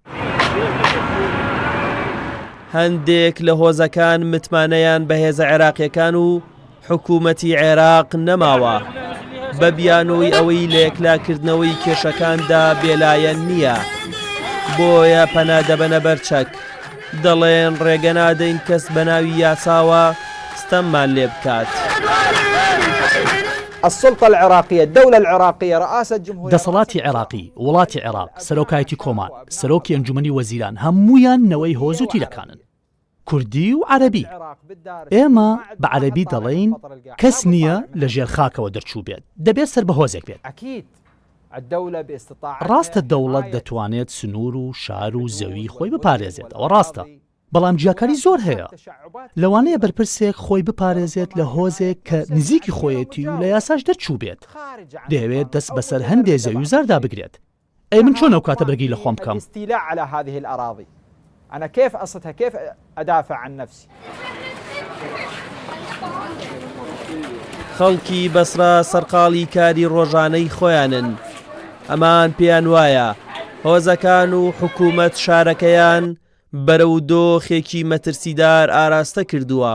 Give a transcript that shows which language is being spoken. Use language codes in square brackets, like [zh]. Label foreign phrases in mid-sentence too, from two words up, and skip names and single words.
[ckb] هەندێک لە هۆزەکان متمانەیان بە هێزە عێراقیەکان و حکوومەتی عێراق نەماوە بە بیانەوەی ئەوەی لە یەکلاکردنەوەی کێشەکاندا بێلایەن نییە. بۆیە پەنادەبەنە بەرچەک دەڵێن ڕێگە نادەین کەس بە ناوی یاساوە ستەممان لێ بکات. [ar] السلطة العراقية الدولة العراقية رئاسة جمهورية [ckb] دەسەڵاتی عێراقی وڵاتی عێراق سەرۆکایەتی کۆمان سەرۆکی ئەنجومەنی وەزیران هەمویان نەوەی هۆز و تیلەکانن کوردی و عەرەبی. ئێمە بە عەرەبی دەڵێین کەس نییە لە ژێر خاکەوە دەرچوو بێت دەبێت سەر بە هۆزێک بێت. ڕاستە دەوڵەت دەتوانێت سنوور و شار و زەوی خۆی بپارێزێت ئەوە ڕاستە. بەڵام جیاکاری زۆر هەیە. لەوانەیە بەرپرسێک خۆی بپارێزێت لە هۆزێک کە نزیکی خۆیەتی و لە یاساش دەرچوو بێت. دەیەوێت دەست بەسەر هەندێک زەوی و زاردا بگرێت. ئەی من چۆن ئەو کاتە بەرگی لە خۆم بکەم؟ [ar] أنا كيف أصلها كيف أدافع عن نفسي؟ [ckb] خەڵکی بەسرا سەرقاڵی کاری ڕۆژانەی خۆیانن. ئەمان پێیان وایە هۆزەکان و حکوومەت شارەکەیان بەرەو دۆخێکی مەترسیدار ئاراستە کردووە.